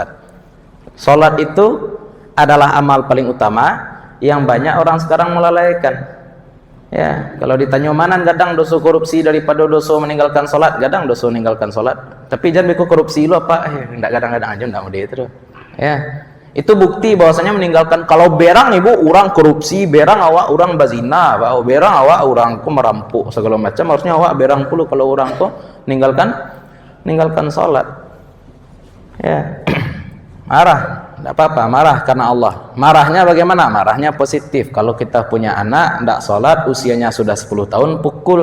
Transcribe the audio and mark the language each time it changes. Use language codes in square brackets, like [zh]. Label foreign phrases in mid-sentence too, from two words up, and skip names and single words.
[id] Sholat itu adalah amal paling utama yang banyak orang sekarang melalaikan. Ya, kalau ditanya mana gadang dosa korupsi daripada dosa meninggalkan sholat, gadang dosa meninggalkan sholat. Tapi jangan bikin korupsi lu apa? Enggak gadang-gadang aja enggak mau dia itu. Ya, itu bukti bahwasanya meninggalkan. [min] Kalau berang ibu orang korupsi, berang awak orang bazina, berang awak orang ku merampok segala macam. Harusnya awak berang puluh kalau orang ku meninggalkan sholat. [id] Ya, marah. Tidak apa-apa, marah karena Allah. Marahnya bagaimana? Marahnya positif. Kalau kita punya anak, tidak sholat, usianya sudah 10 tahun, pukul.